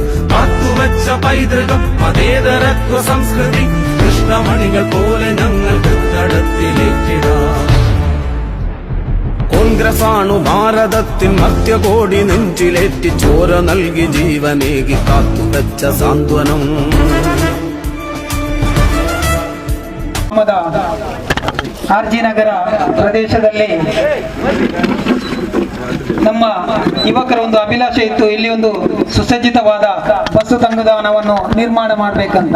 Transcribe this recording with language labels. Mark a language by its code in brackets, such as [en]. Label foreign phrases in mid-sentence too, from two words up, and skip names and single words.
[ml] കാത്തുവെച്ച പൈതൃകം മതേതരത്വ സംസ്കൃതി, കൃഷ്ണമണികൾ പോലെ ഞങ്ങൾ ഹൃത്തടത്തിലെറ്റിടാം. കോൺഗ്രസാണു ഭാരതത്തിൻ മധ്യകോടി നെഞ്ചിലേറ്റി ചോര നൽകി ജീവനേകി കാത്തുവെച്ച സാന്ത്വനം. [kn] ಆರ್ಜಿ ನಗರ ಪ್ರದೇಶದಲ್ಲಿ ನಮ್ಮ ಯುವಕರ ಒಂದು ಅಭಿಲಾಷೆ ಇತ್ತು, ಇಲ್ಲಿ ಒಂದು ಸುಸಜ್ಜಿತವಾದ ಬಸ್ಸು ತಂಗುದಾಣವನ್ನು ನಿರ್ಮಾಣ ಮಾಡಬೇಕಂತ.